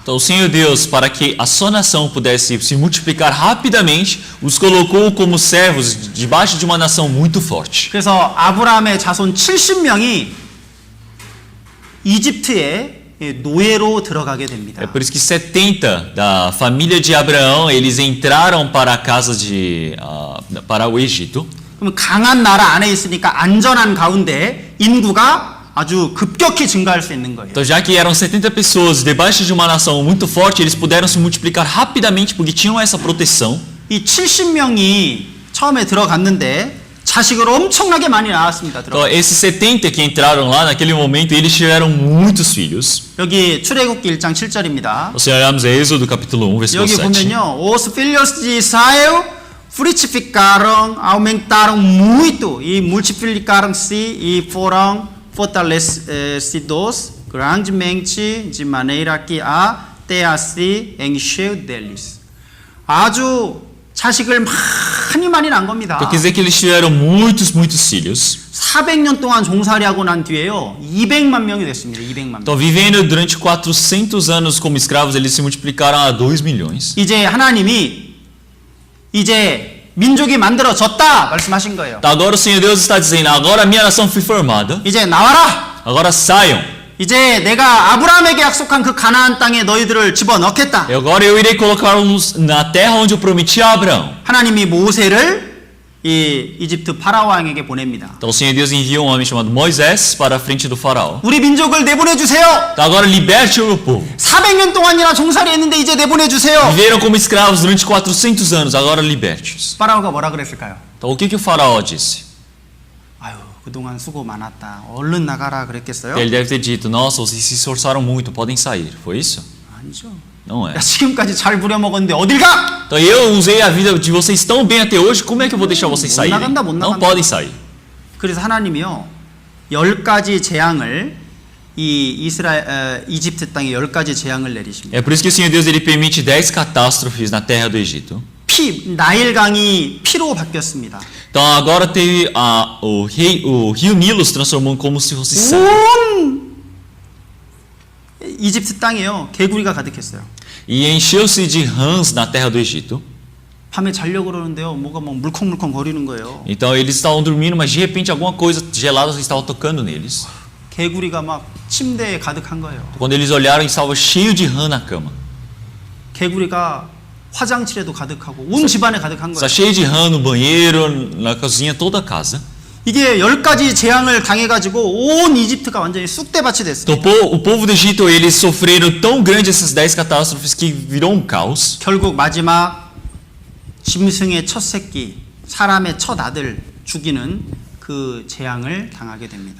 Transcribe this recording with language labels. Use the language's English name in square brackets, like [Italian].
[Portuguese] Então o Senhor Deus, para que a sua nação pudesse se multiplicar rapidamente, os colocou como servos debaixo de uma nação muito forte. [Korean] 그래서 아브라함의 자손 70명이 이집트에 노예로 들어가게 됩니다. [Portuguese] É por isso que 70 da família de Abraão, eles entraram para a casa para o Egito. [Korean] 그럼 강한 나라 안에 있으니까 안전한 가운데 인구가 아주 급격히 증가할 수 있는 거예요. [Portuguese] Então, já que eram 70 pessoas debaixo de uma nação muito forte, eles puderam se multiplicar rapidamente porque tinham essa proteção. [Korean] 이 70명이 처음에 들어갔는데 자식을 엄청나게 많이 낳았습니다. [Portuguese] Então, esses 70 que entraram lá naquele momento, eles tiveram muitos filhos. [Korean] 여기 출애굽기 1장 7절입니다. [Portuguese] Se olharmos Êxodo capítulo 1, versículo [Korean] 여기 [Portuguese] 7. [Korean] 보면요. [Portuguese] Os filhos de Israel frutificaram, aumentaram muito e multiplicaram-se e foram fortalecidos grandemente de maneira que a terra se encheu deles. [Korean] 아주 자식을 많이 낳은 겁니다. [Portuguese] Então, quer dizer que eles tiveram muitos filhos. [Korean] 400년 동안 종살이하고 난 뒤에요. 200만 명이 됐습니다. 200만 명. [Portuguese] Então, vivendo durante 400 anos como escravos, eles se multiplicaram a 2 milhões. [Korean] 이제 하나님이 이제 민족이 만들어졌다 말씀하신 거예요. [Portuguese] Então, agora o Senhor Deus está dizendo, agora a minha nação foi formada, [Korean] 이제 나와라. [Portuguese] agora saiam. [Korean] 이제 내가 아브라함에게 약속한 그 가나안 땅에 너희들을 집어넣겠다. [Portuguese] E agora eu irei colocá-los na terra onde eu prometi a Abraão. [Korean] 하나님이 모세를 이 이집트 파라오 왕에게 보냅니다. [Portuguese] Então o Senhor Deus envia um homem chamado Moisés para a frente do faraó. [Korean] 우리 민족을 내보내 주세요. [Portuguese] Então agora liberte o meu povo. [Korean] 400년 동안이나 종살이했는데 이제 내보내 주세요. [Portuguese] Viveram como escravos durante 400 anos, agora liberte-os. [Korean] 파라오가 뭐라 그랬을까요? [Portuguese] Então o que o faraó disse? [Korean] 아유, 그동안 수고 많았다. 얼른 나가라 그랬겠어요? [Portuguese] Ele deve ter dito, nossa, vocês se esforçaram muito, podem sair. Foi isso? [Korean] 아니죠. [Portuguese] Não é. [Korean] 야, 지금까지 잘 부려먹었는데 어딜 가? [Portuguese] Então eu usei a vida de vocês tão bem até hoje, como é que eu vou deixar vocês saírem? Não podem sair. [Korean] 그래서 하나님이요 10가지 재앙을 이 이집트 땅에 10가지 재앙을 내리십니다. [Portuguese] É por isso que o Senhor Deus ele permite 10 catástrofes na terra do Egito. [Korean] 나일강이 피로 바뀌었습니다. [Portuguese] Então agora teve o rio Nilo se transformou como se fosse sangue. [Korean] 온 이집트 땅에요 개구리가 가득했어요. [Portuguese] E encheu-se de rãs na terra do Egito. [Korean] 밤에 자려고 그러는데요 뭐가 막 물컹물컹 거리는 거예요. [Portuguese] Então eles estavam dormindo, mas de repente alguma coisa gelada estava tocando neles. [Korean] 개구리가 막 침대에 가득한 거예요. [Portuguese] Quando eles olharam, estava cheio de rã na cama. [Korean] 개구리가 화장실에도 가득하고 온 집안에 가득한 [Portuguese] Está [Korean] 거예요. [Portuguese] cheio de rã no banheiro, na cozinha, toda a casa. [Korean] 이게 10가지 재앙을 당해가지고 온 이집트가 완전히 쑥대밭이 됐어요. [Portuguese] Então, o povo do Egito, eles sofreram tão grande essas 10 catástrofes que virou um caos. [Korean] 결국 마지막 짐승의 첫 새끼, 사람의 첫 아들 죽이는 그 재앙을 당하게 됩니다.